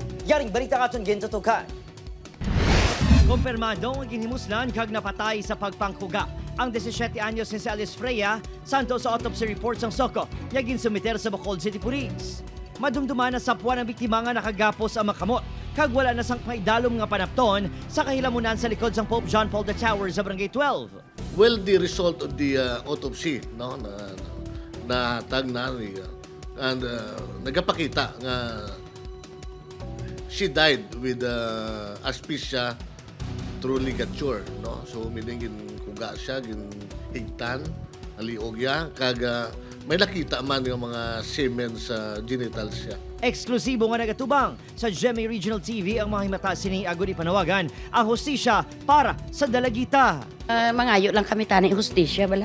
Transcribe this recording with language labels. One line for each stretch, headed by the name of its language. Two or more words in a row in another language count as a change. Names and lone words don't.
Hiligaynon: Yaring balita katon gintutukan. Kumpirmado ang ginhimuslan kag napatay sa pagpangkuga ang 17 anyos ni si Alice Freya santo sa autopsy report sang Soko, nga ginsumiter sa Bacolod City Police. Madumduman na sapuan ang biktima nga nakagapos ang makamot, kag wala na sang paidalom nga panapton sa kahilamunan sa likod sang Pope John Paul II Tower sa Barangay 12.
English: Well, the result of the autopsy, no, na tag na and
Hiligaynon: nagapakita nga
English: she died with asphyxia through ligature, no.
Hiligaynon: So meaning kuga siya, higtan, aliog ya, kag may nakita man yung mga semen sa genitals siya. Eksklusibo nga nagatubang sa GMA Regional TV ang mga himata sini agud ipanawagan ang hustisya para sa dalagita. Mangayo lang kami tanay hustisya bala.